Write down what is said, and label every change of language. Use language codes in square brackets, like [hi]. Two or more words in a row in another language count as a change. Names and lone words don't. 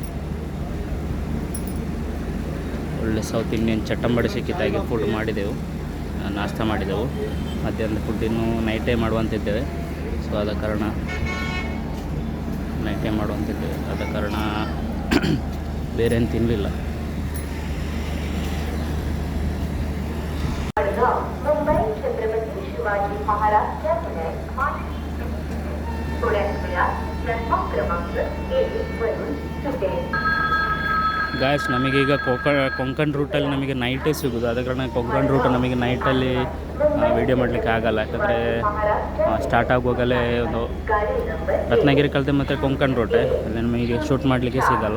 [kn] ಒಳ್ಳೆ [en] South Indian [kn] ಚಟ್ಟಂಬಡಿ ಸಿಕ್ಕಿದ್ದಾಗೆ ಫುಡ್ ಮಾಡಿದೆವು, ನಾಷ್ಟ ಮಾಡಿದೆವು. ಮಧ್ಯಾಹ್ನದ ಫುಡ್ ಇನ್ನೂ ನೈಟೇ ಮಾಡುವಂತಿದ್ದೇವೆ. ಸೊ ಆದ ಕಾರಣ ನೈಟೇ ಮಾಡುವಂತಿದ್ದೇವೆ. ಆದ ಕಾರಣ ಬೇರೆ ಏನು ತಿನ್ನಲಿಲ್ಲ. [mr] मुंबई छत्रपती शिवाजी महाराज टर्मिनस थोड्याच वेळात प्लॅटफॉर्म क्रमांक 1 वरून सुटेल. [kn] ಗಾಯ್ಸ್ ನಮಗೀಗ ಕೊಂಕಣ್ ರೂಟಲ್ಲಿ ನಮಗೆ ನೈಟೇ ಸಿಗೋದು. ಆದ ಕಾರಣ ಕೊಂಕಣ್ ರೂಟ್ ನಮಗೆ ನೈಟಲ್ಲಿ ವೀಡಿಯೋ ಮಾಡಲಿಕ್ಕೆ ಆಗಲ್ಲ. ಯಾಕಂದರೆ ಸ್ಟಾರ್ಟ್ ಆಗುವಾಗಲೇ ಒಂದು ರತ್ನಗಿರಿ ಕಲಿತೆ ಮತ್ತು ಕೊಂಕಣ್ ರೂಟೇ, ಅಲ್ಲಿ ನಮಗೆ ಶೂಟ್ ಮಾಡಲಿಕ್ಕೆ ಸಿಗಲ್ಲ.